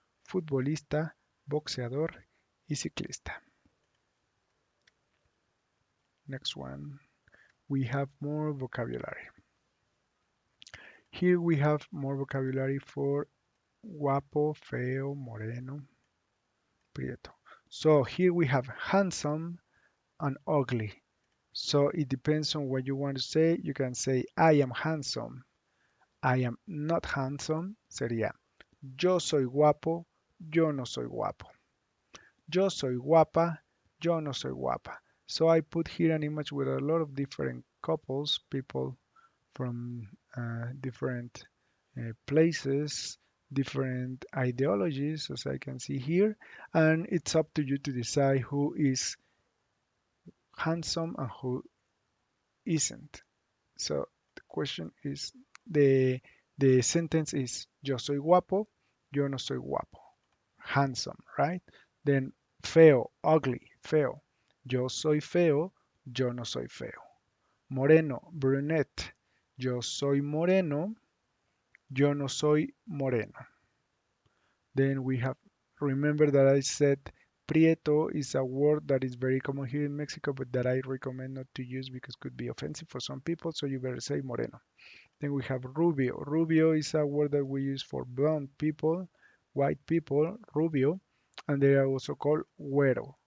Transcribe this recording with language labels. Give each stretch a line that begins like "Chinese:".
Spanish: futbolista, boxeador y ciclista.
English: Next one, we have more vocabulary. Here we have more vocabulary for guapo, feo, moreno, prieto. So here we have handsome and ugly. So it depends on what you want to say. You can say I am handsome. I am not handsome.
Spanish: Sería yo soy guapo, yo no soy guapo. Yo soy guapa, yo no soy guapa.
English: So I put here an image with a lot of different couples, people from different places, different ideologies, as I can see here, and it's up to you to decide who is handsome and who isn't. So the question is, the the sentence is
Spanish: yo soy guapo, yo no soy guapo.
English: Handsome, right? Then feo, ugly, feo.
Spanish: Yo soy feo, yo no soy feo. Moreno, brunette. Yo soy moreno, yo no soy moreno.
English: Then we have, remember that I said prieto is a word that is very common here in Mexico, but that I recommend not to use because it could be offensive for some people, so you better say moreno. Then we have rubio. Rubio is a word that we use for blonde people, white people, rubio, and they are also called güero.